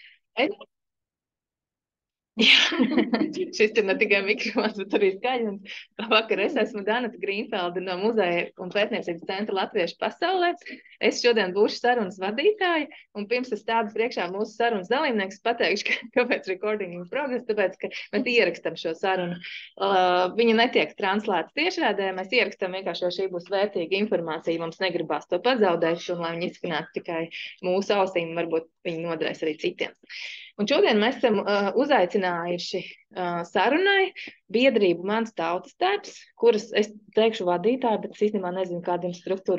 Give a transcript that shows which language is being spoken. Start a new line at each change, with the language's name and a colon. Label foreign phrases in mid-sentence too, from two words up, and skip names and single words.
Latvian: Es šis ir ne tikai mikrofons, bet arī skaļums. Vakar es esmu Danata Grīnfelda no Muzeja un pētniecības centra Latviešu pasaulē. Es šodien būšu sarunas vadītāja, un pirms es stādu priekšā mūsu sarunas dalībnieks, pateikšu, kāpēc
English: recording in progress,
Latvian: tāpēc, ka mēs ierakstam šo sarunu. Viņa netiek translēta tiešrādē, mēs ierakstam vienkārši, jo šī būs vērtīga informācija, mums negribās to pazaudēt, un lai viņi izskanētu tikai mūsu ausīm, varbūt viņi noderēs arī citiem. Un šodien mēs esam uzaicinājuši sarunai biedrību Mans tautas tērps, kuras es teikšu vadītāju, bet es īstenībā nezinu, kāda ir struktūra.